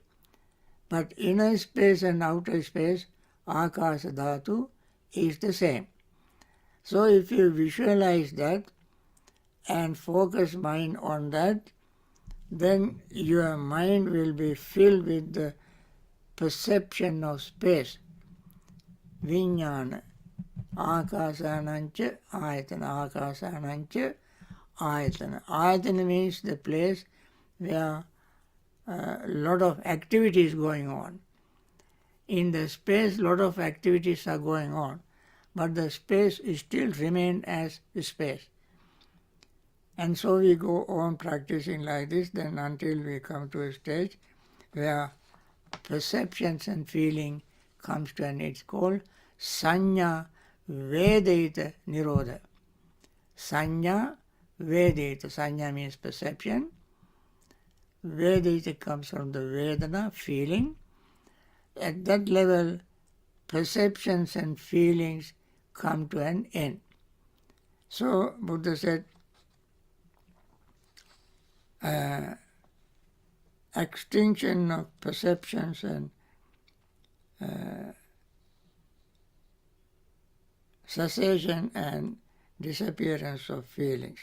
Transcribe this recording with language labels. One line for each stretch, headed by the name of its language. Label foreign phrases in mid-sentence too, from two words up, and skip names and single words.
English: But inner space and outer space,
Pali: akasa dhatu,
English: is the same. So if you visualize that and focus mind on that, then your mind will be filled with the perception of space.
Pali: Vijnana. Akasanancha ayatana. Akasanancha ayatana.
English: Ayatana means the place where a lot of activity is going on. In the space, a lot of activities are going on, but the space is still remain as space. And so we go on practicing like this, then until we come to a stage where perceptions and feeling comes to an end. It's called
Pali: sanya vedita nirodha. Sanya vedita.
English: Sanya means perception. Vedita comes from the vedana, feeling. At that level, perceptions and feelings come to an end. So Buddha said, extinction of perceptions and cessation and disappearance of feelings.